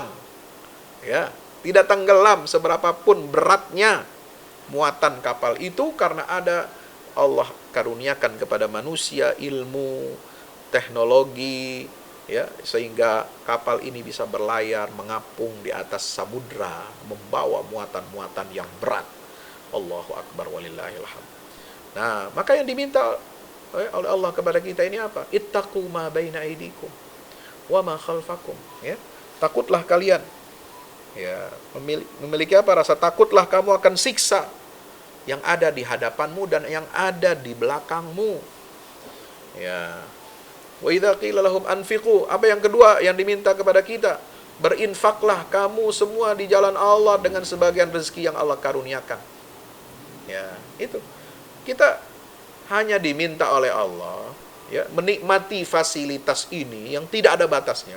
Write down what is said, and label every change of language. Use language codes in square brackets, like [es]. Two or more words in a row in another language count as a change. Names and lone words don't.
[id] Ya, tidak tenggelam seberapapun beratnya muatan kapal itu, karena ada Allah karuniakan kepada manusia ilmu, teknologi, ya, sehingga kapal ini bisa berlayar, mengapung di atas samudra, membawa muatan-muatan yang berat. [ar] الله أكبر ولله الحمد. [id] Nah, maka yang diminta oleh Allah kepada kita ini apa? [ar] اتقوا ما بين أيديكم وما خلفكم, [id] ya. Takutlah kalian, ya, memiliki apa? Rasa takutlah kamu akan siksa yang ada di hadapanmu dan yang ada di belakangmu. [ar] Ya. وإذا قيل لهم أنفقوا, [id] apa yang kedua yang diminta kepada kita? Berinfaklah kamu semua di jalan Allah dengan sebagian rezeki yang Allah karuniakan. Ya, itu. Kita hanya diminta oleh Allah, ya, menikmati fasilitas ini yang tidak ada batasnya.